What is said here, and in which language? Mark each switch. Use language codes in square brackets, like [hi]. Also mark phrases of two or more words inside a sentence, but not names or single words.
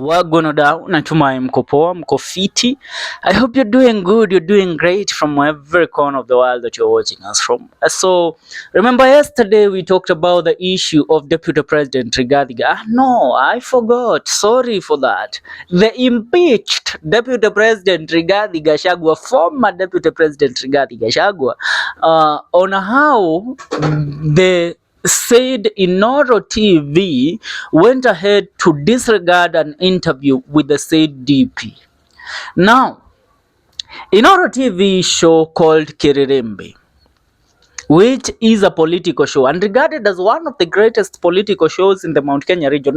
[sw] Wagonoda, natumai mko poa, mko fiti. [en] I hope you're doing good, you're doing great from every corner of the world that you're watching us from. So, remember yesterday we talked about the issue of Deputy President Rigathi. No, I forgot. Sorry for that. The impeached Deputy President Rigathi Gachagua, former Deputy President Rigathi Gachagua, on how the said Inooro TV went ahead to disregard an interview with the said DP. Now, Inooro TV show called Kirirembe, which is a political show and regarded as one of the greatest political shows in the Mount Kenya region.